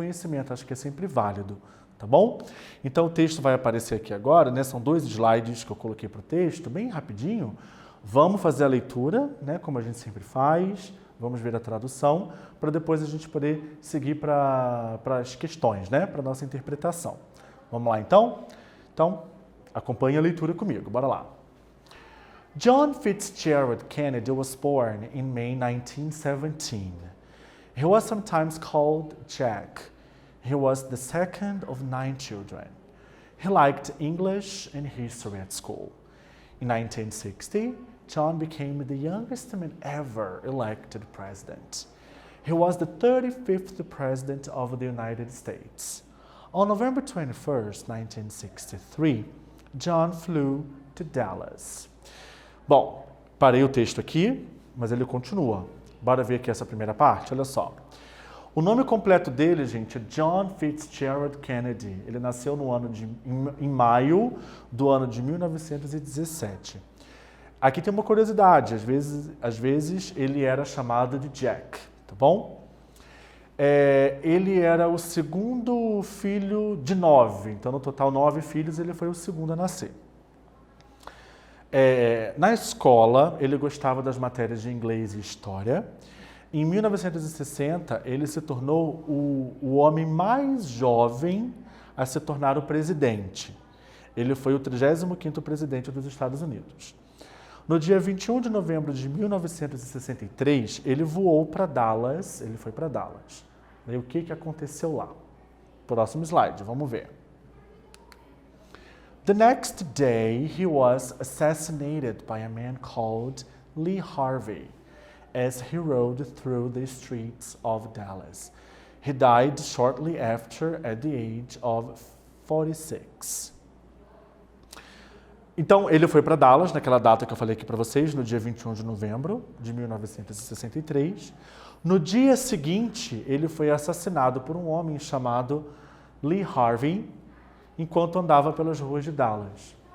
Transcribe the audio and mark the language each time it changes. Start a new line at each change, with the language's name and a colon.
Portuguese: Conhecimento, acho que é sempre válido, tá bom? Então o texto vai aparecer aqui agora, né? São 2 slides que eu coloquei para o texto, bem rapidinho. Vamos fazer a leitura, né? Como a gente sempre faz, vamos ver a tradução, para depois a gente poder seguir para as questões, né? Para a nossa interpretação. Vamos lá então? Então, acompanhe a leitura comigo, bora lá.
English: John Fitzgerald Kennedy was born in May 1917. He was sometimes called Jack. He was the second of 9 children. He liked English and history at school. In 1960, John became the youngest man ever elected president. He was the 35th president of the United States. On November 21st, 1963, John flew to Dallas.
Portuguese: Bom, parei o texto aqui, mas ele continua. Bora ver aqui essa primeira parte? Olha só. O nome completo dele, gente, é John Fitzgerald Kennedy. Ele nasceu em maio do ano de 1917. Aqui tem uma curiosidade, às vezes ele era chamado de Jack, tá bom? Ele era o segundo filho de 9, então no total 9 filhos, ele foi o segundo a nascer. Na escola, ele gostava das matérias de inglês e história. Em 1960, ele se tornou o homem mais jovem a se tornar o presidente. Ele foi o 35º presidente dos Estados Unidos. No dia 21 de novembro de 1963, ele voou para Dallas, ele foi para Dallas. E o que aconteceu lá? Próximo slide, vamos ver.
English: The next day, he was assassinated by a man called Lee Harvey as he rode through the streets of Dallas. He died shortly after at the age of 46.
Portuguese: Então, ele foi para Dallas, naquela data que eu falei aqui para vocês, no dia 21 de novembro de 1963. No dia seguinte, ele foi assassinado por um homem chamado Lee Harvey, enquanto andava pelas ruas de Dallas.